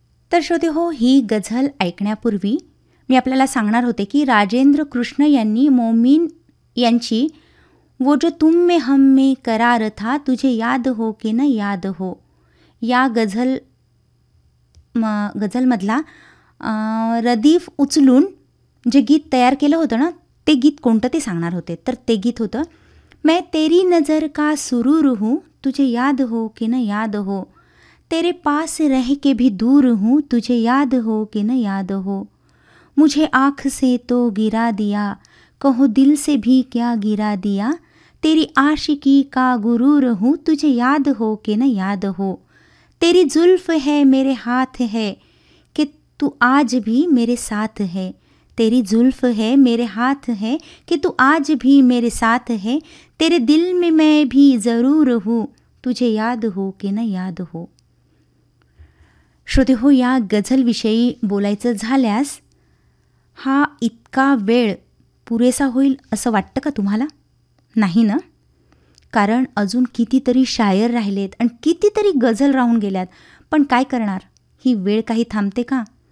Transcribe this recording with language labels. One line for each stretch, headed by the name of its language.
Marathi: तर श्रोते हो, ही गझल ऐकण्यापूर्वी मी आपल्याला सांगणार होते की राजेंद्र कृष्ण यांनी मोमीन यांची
Hindi: वो जो तुम में हम में करार था तुझे याद हो
Marathi: कि न याद हो या गझल गझलमधला रदीफ उचलून जे गीत तयार केलं होतं ना, ते गीत कोणतं ते सांगणार होते. तर ते गीत होतं,
Hindi: मैं तेरी नजर का सुरूर हूँ तुझे याद हो कि न याद हो, तेरे पास रह के भी दूर हूँ तुझे याद हो कि न याद हो, मुझे आँख से तो गिरा दिया कहो दिल से भी क्या गिरा दिया, तेरी आशिकी का गुरूर हूँ तुझे याद हो कि न याद हो, तेरी जुल्फ है मेरे हाथ है कि तू आज भी मेरे साथ है, तेरी जुल्फ है मेरे हाथ है कि तू आज भी मेरे साथ है, तेरे दिल में मैं भी ज़रूर हूँ तुझे याद हो कि न याद हो.
Marathi: श्रोते हो, या गझलविषयी बोलायचं झाल्यास हा इतका वेळ पुरेसा होईल असं वाटतं का तुम्हाला? नाही ना, कारण अजून कितीतरी शायर राहिलेत आणि कितीतरी गझल राहून गेल्यात, पण काय करणार, ही वेळ काही थांबते का?